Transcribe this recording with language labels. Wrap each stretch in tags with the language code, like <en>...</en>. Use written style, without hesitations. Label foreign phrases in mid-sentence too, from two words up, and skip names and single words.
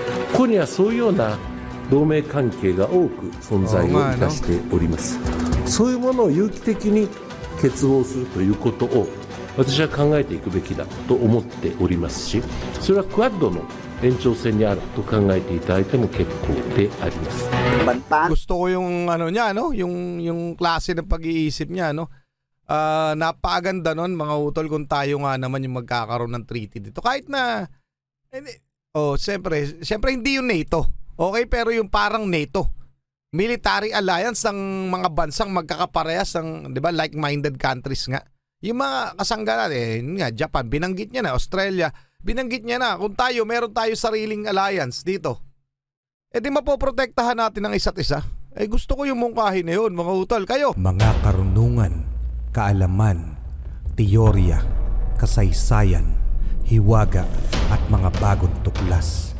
<ja>ここにはそういうような同盟関係が多く存在をいたしております。そういうものを有機的に結合するということを私は考えていくべきだと思っておりますし、それはクアッドの延長線にあると考えていただいても結構であります。</ja> <tl>Gusto ko yung ano niya, no? Yung klase ng pag-iisip niya, no? Napakaganda nun, mga utol, kung tayo nga naman yung magkakaroon ng treaty dito. Kahit na siyempre hindi yung NATO. Okay, pero yung parang NATO.</tl> <en>Military alliance</en> <tl>ng mga bansang magkakaparehas ng, 'di ba,</tl> <en>like-minded countries nga.</en> <tl>Yung mga kasanggalan nga Japan, binanggit niya na, Australia, binanggit niya na, kung meron tayo sariling alliance dito, di mapoprotektahan natin ang isa't isa. Gusto ko yung mungkahin na yun, mga utol. Kayo? Mga karunungan, kaalaman, teorya, kasaysayan, hiwaga, at mga bagong tuklas.</tl>